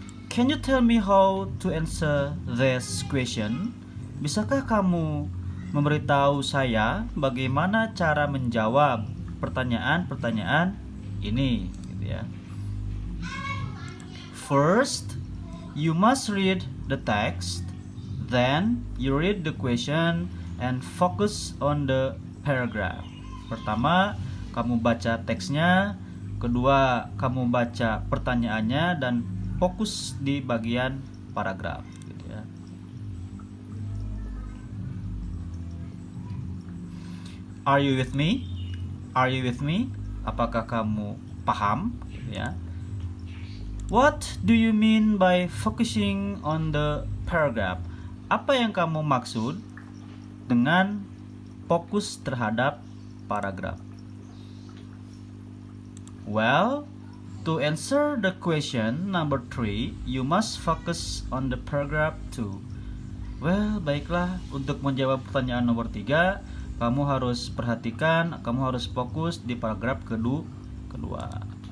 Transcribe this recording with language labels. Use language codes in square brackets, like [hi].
[en] Can you tell me how to answer this question? [id] Bisakah kamu memberitahu saya bagaimana cara menjawab pertanyaan-pertanyaan ini? Gitu ya. [en] First, you must read the text, then you read the question and focus on the paragraph. [id] Pertama, kamu baca teksnya, kedua, kamu baca pertanyaannya dan fokus di bagian paragraf gitu ya. [en] Are you with me? Are you with me? [id] Apakah kamu paham gitu ya? [en] What do you mean by focusing on the paragraph? [id] Apa yang kamu maksud dengan fokus terhadap paragraf? [en] Well, to answer the question number 3, you must focus on the paragraph 2. [id] Well, baiklah, untuk menjawab pertanyaan nomor 3, kamu harus perhatikan, kamu harus fokus di paragraf kedua.